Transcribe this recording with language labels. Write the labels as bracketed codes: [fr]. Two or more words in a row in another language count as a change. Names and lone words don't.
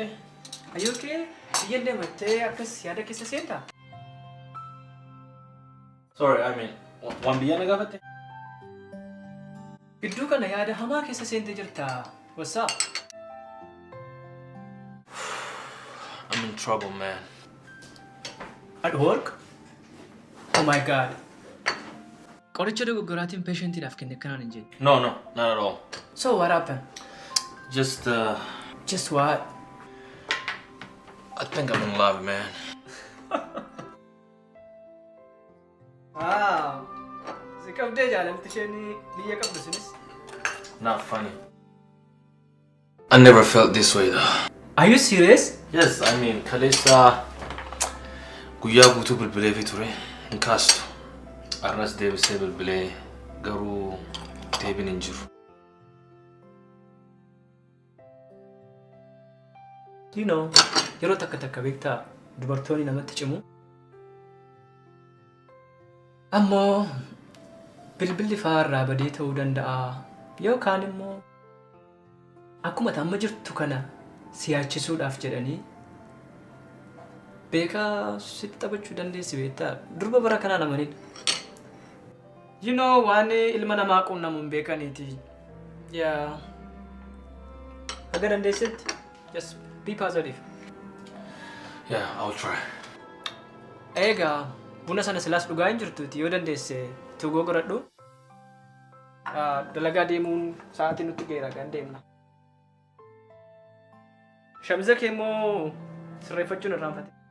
[en] Are you okay? [om] Biyyan deemattee akkas yaada keessa seenta? [en] Sorry, I mean, [om] waan biyya na gaafatte? Gidduu kana yaada hamaa keessa seentee jirta. [en] What's up? I'm in trouble, man. At work? Oh my god. [om] Qoricha dogoggoraatiin patientiidhaaf kenne kanaan hin jenne. [en] No, not at all. So what happened? Just, Just what? I think I'm in love, man. Wow. [om] Si qabdee jaalalti isheen biyya qabdu sunis. [en] Not funny. I never felt this way, though. Are you serious? Yes, I mean, [om] kaleessa guyyaa guutuu bilbilee fi ture hin kaastu. Arras deebisee bilbilee garuu deebiin hin jiru. [en] You know, [om] yeroo takka beektaa dubartoonni namatti cimu. Ammoo bilbilli faarraa badee ta'uu danda'a yookaan immoo akkuma amma jirtu kana siyaachisuudhaaf jedhanii beekaa sitti taphachuu dandeessi beektaa durba bara kanaa namanidha. [en] You know, [om] waan ilma namaa quunnamu hin beekaniiti. [en] Yeah. [om] Haga dandeessetti [en] just be positive. Yeah, I'll try. [om] Egaa buna sana silaas dhugaa hin jirtuuti yoo dandeesse tugoo godhadhu. Dalagaa deemuun sa'aatii nutti geera kan deemna. Shamiza kee immoo sirreeffachuun irraanfate.